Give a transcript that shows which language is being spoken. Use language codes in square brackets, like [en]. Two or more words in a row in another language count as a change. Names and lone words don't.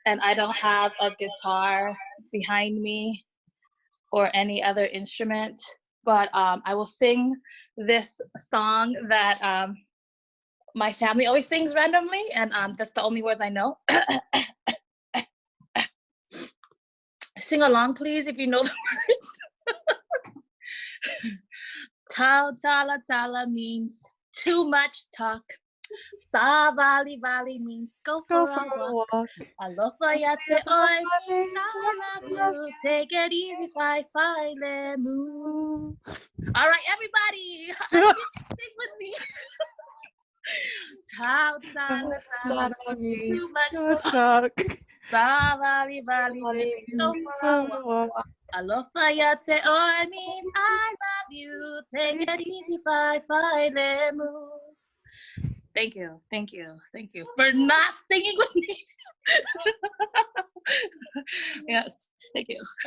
[en] and I don't have a guitar behind me or any other instrument, but I will sing this song that my family always sings randomly, and that's the only words I know. Sing along, please, if you know the words. [sm] Tal tala tala [en] means too much talk. [sm] Sa vali vali [en] means go for a walk. [sm] Aloha yate oi [en] means I love you. Take it easy, [sm] fly, fly, lemu. [en] All right, everybody, sing with me. [sm] Tal tala tala [en] means too much talk. [sm] Sa vali vali [en] means go for a walk. [sm] Aloha yate oi [en] means I love you. Take it easy, [sm] fly, fly, lemu. [en] Thank you for not singing with me. Yes, thank you.